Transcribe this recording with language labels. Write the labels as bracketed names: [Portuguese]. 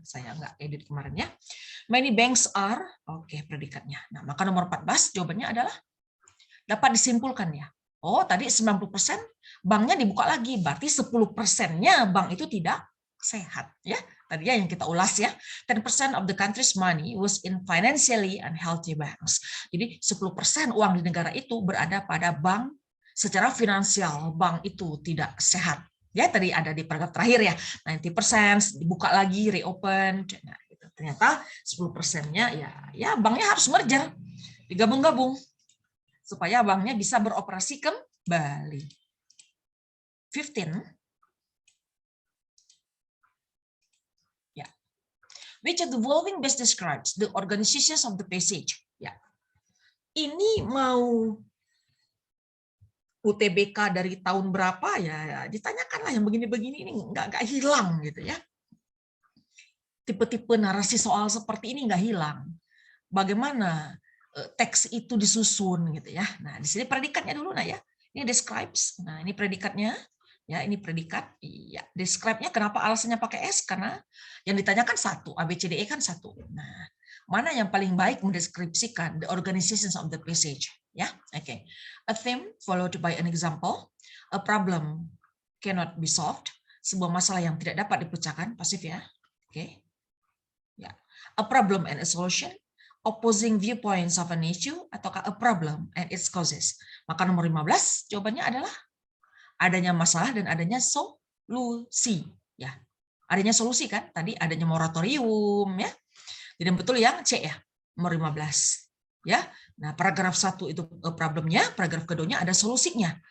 [Indonesian] Saya nggak edit kemarin ya. [English] Many banks are. [Indonesian] Oke, predikatnya. Nah, maka nomor 14 jawabannya adalah dapat disimpulkan ya. Oh, tadi 90% banknya dibuka lagi, berarti 10%-nya bank itu tidak sehat ya. Tadi ya yang kita ulas ya. [English] 10% of the country's money was in financially unhealthy banks. [Indonesian] Jadi 10% uang di negara itu berada pada bank secara finansial, bank itu tidak sehat. Ya, tadi ada di paragraf terakhir ya. 90% dibuka lagi, reopen. Nah, gitu. Ternyata 10%-nya ya banknya harus merger, digabung-gabung supaya banknya bisa beroperasi kembali. 15. Ya. [English] Which of the following best describes the organizations of the passage? [Indonesian] Ya. Ini mau UTBK dari tahun berapa ya, ditanyakanlah yang begini-begini ini nggak hilang gitu ya. Tipe-tipe narasi soal seperti ini nggak hilang. Bagaimana teks itu disusun gitu ya. Nah, di sini predikatnya dulu nah ya. Ini describes. Nah, ini predikatnya. Ya, ini predikat. Iya, describe-nya kenapa alasannya pakai S? Karena yang ditanyakan satu, ABCDE kan satu. Nah, mana yang paling baik mendeskripsikan [English] the organizations of the passage? [Indonesian] Ya, oke. [English] A theme followed by an example. A problem cannot be solved. [Indonesian] Sebuah masalah yang tidak dapat dipecahkan, pasif ya. Oke. Ya. [English] A problem and a solution. Opposing viewpoints of an issue [Indonesian] ataukah [English] a problem and its causes. [Indonesian] Maka nomor 15 jawabannya adalah adanya masalah dan adanya solusi ya. Adanya solusi kan? Tadi adanya moratorium ya. Jadi betul yang C ya, nomor 15. Ya. Nah, paragraf 1 itu problemnya, paragraf keduanya ada solusinya.